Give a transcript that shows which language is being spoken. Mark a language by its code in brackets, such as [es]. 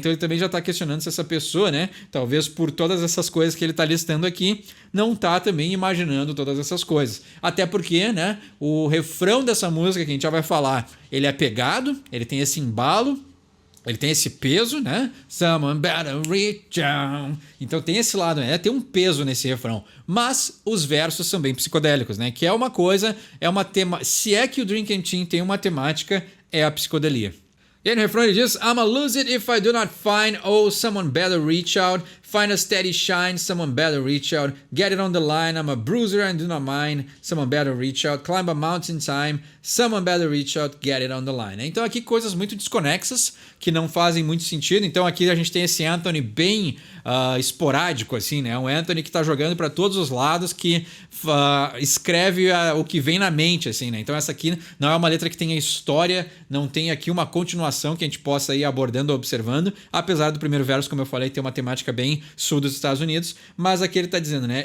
[pt] Então ele também já está questionando se essa pessoa, né, talvez por todas essas coisas que ele está listando aqui, não está também imaginando todas essas coisas. Até porque, né, o refrão dessa música que a gente já vai falar, ele é pegado, ele tem esse embalo, ele tem esse peso, né? [en] Someone better reach down. [pt] Então tem esse lado, né? Tem um peso nesse refrão. Mas os versos são bem psicodélicos, né? Que é uma coisa, é uma tema. Se é que o Dream Canteen tem uma temática, é a psicodelia. E aí no refrão ele diz [en] I'm a lose it if I do not find oh someone better reach out find a steady shine someone better reach out get it on the line I'm a bruiser and do not mind someone better reach out climb a mountain time someone better reach out get it on the line. [pt] Então aqui coisas muito desconexas que não fazem muito sentido. Então aqui a gente tem esse Anthony bem esporádico assim, né? Um Anthony que tá jogando para todos os lados, que escreve o que vem na mente assim, né? Então essa aqui não é uma letra que tenha história, não tem aqui uma continuação que a gente possa ir abordando ou observando, apesar do primeiro verso, como eu falei, ter uma temática bem sul dos Estados Unidos, mas aqui ele tá dizendo, né?